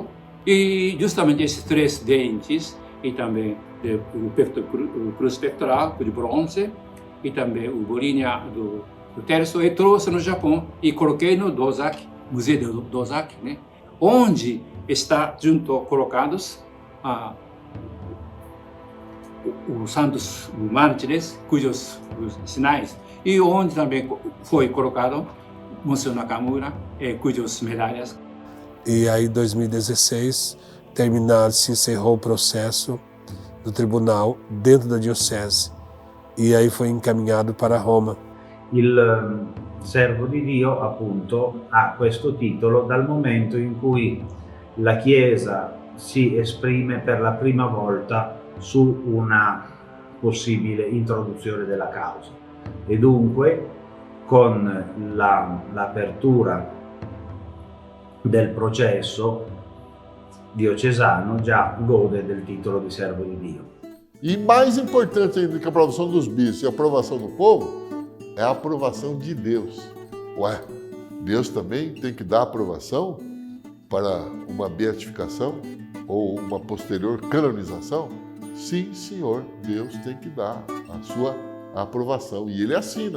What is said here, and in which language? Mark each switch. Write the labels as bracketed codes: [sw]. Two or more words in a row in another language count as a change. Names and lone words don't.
[pt] e justamente esses 3 dentes, e também o cruz pectoral de bronze, e também o bolinha do terço, e trouxe no Japão e coloquei no Dozaki, Museu do Dozaki, né, onde está junto colocados os santos mártires, cujos sinais, e onde também foi colocado Monsenhor Nakamura, cujas medalhas. E aí, em 2016, se encerrou o processo do tribunal dentro da diocese, e aí foi encaminhado para Roma. [it] Il servo di Dio, appunto, ha questo titolo dal momento in cui la Chiesa si esprime per la prima volta su una possibile introduzione della causa, e dunque con l'apertura del processo diocesano già gode del titolo di servo di Dio. [pt] E mais importante ainda que a aprovação dos bispos e a aprovação do povo é a aprovação de Deus. Ué, Deus também tem que dar aprovação para uma beatificação ou uma posterior canonização? Sim, senhor, Deus tem que dar a sua aprovação e ele assina.